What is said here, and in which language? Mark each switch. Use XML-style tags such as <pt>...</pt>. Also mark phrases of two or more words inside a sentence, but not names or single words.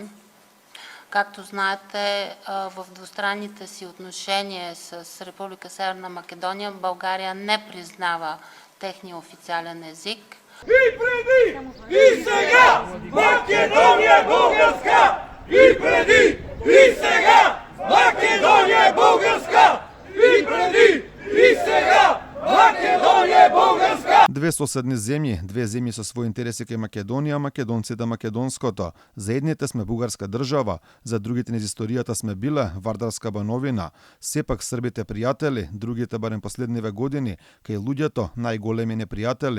<bg>Както знаете, в двустранните си отношения с Република Северна Македония България не признава техния официален език. И преди, и сега, Македонија е българска! И преди, и сега, Македонија е българска! И преди, и сега, Македонија е българска!</bg> <mk>Две соседни земји, две земји со своји интереси кај Македонија, македонците македонското. За едните сме бугарска држава, за другите низ историјата сме биле Вардарска бановина. Сепак србите пријатели, другите барем последниве години, кај луѓето најголеми непријатели.</mk>